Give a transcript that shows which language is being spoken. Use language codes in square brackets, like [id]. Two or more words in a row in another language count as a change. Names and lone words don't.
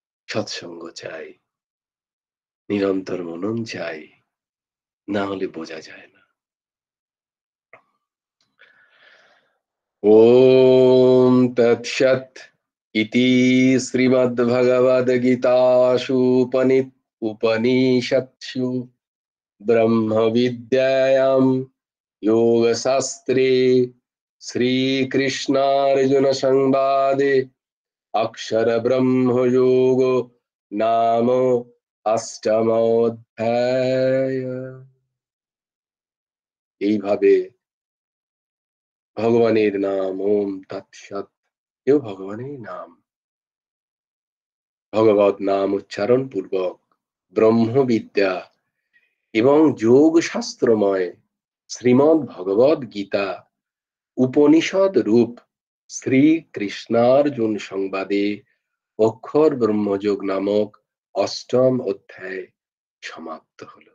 [bn] সৎসঙ্গ চাই, নিরন্তর মনন চাই, না হলে বোঝা যায় না। [sa] ওম তৎসৎ ইতি শ্রীমদ্ভগবদ্গীতাসু উপনিষৎসু ব্রহ্মবিদ্যায়াম योगशास्त्रे श्रीकृष्णार्जुन संवादे अक्षर ब्रह्म योगो नाम অষ্টমোধ্যায়। [bn] এইভাবে ভগবানের নাম ওম তৎসৎ, এও ভগবানের নাম, ভগবত নাম উচ্চারণ পূর্বক ব্রহ্মবিদ্যা এবং যোগ শাস্ত্রময় শ্রীমদ্ ভগবদ গীতা উপনিষদ রূপ শ্রীকৃষ্ণার্জুন সংবাদে অক্ষর ব্রহ্মযোগ নামক অষ্টম অধ্যায় সমাপ্ত হলো।